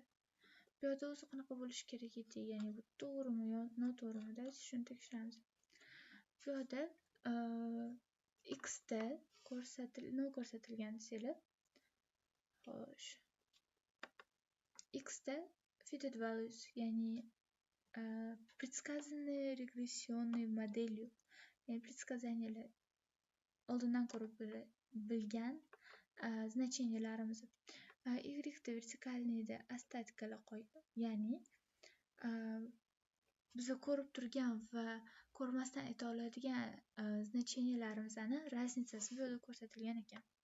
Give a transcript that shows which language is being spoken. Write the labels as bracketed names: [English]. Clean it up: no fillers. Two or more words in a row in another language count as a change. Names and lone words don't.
[Uzbek] Bu yerda o'zi qanaqa bo'lishi kerak edi, ya'ni bu to'g'rimi yo noto'g'rimi deb shuni tekshiramiz. Bu yerda x da ko'rsatilgan desanglar, xo'sh. X da [English] fitted values, [Uzbek] ya'ni [Russian] предсказанные регрессионной моделью, [Uzbek] ya'ni предсказаниyalar oldindan ko'rib bilgan значениyalarimiz. Y da vertikalniyda остаткаlar qo'ydi. Ya'ni biz ko'rib turgan va ko'rmasdan ayta oladigan значениyalarimizni razницasi bu yerda ko'rsatilgan ekan.